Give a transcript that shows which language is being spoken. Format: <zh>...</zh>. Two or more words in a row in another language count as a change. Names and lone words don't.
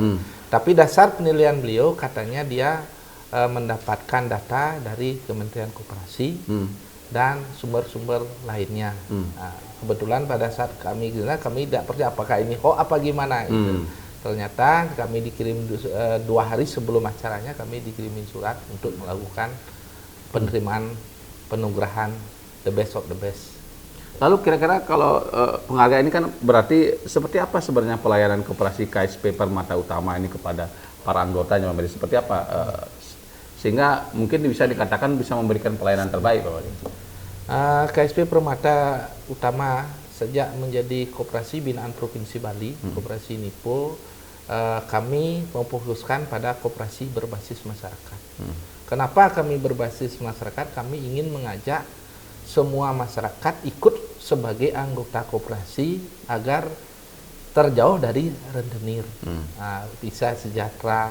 <id>Tapi dasar penilaian beliau katanya dia mendapatkan data dari Kementerian Koperasi dan sumber-sumber lainnya. Nah, kebetulan pada saat kami tidak percaya apakah ini apa gimana itu. Ternyata kami dikirim 2 hari sebelum acaranya kami dikirimin surat untuk melakukan penerimaan penugerahan</id> <en>the best of the best.</en> <id>Lalu kira-kira kalau penghargaan ini kan berarti seperti apa sebenarnya pelayanan koperasi KSP Permata Utama ini kepada para anggotanya Pak Made? Seperti apa sehingga mungkin bisa dikatakan bisa memberikan pelayanan terbaik Pak Made? KSP Permata Utama sejak menjadi koperasi binaan Provinsi Bali, koperasi NIPO, kami memfokuskan pada koperasi berbasis masyarakat. Kenapa kami berbasis masyarakat? Kami ingin mengajak semua masyarakat ikut sebagai anggota koperasi agar terjauh dari rentenir, bisa sejahtera.</id>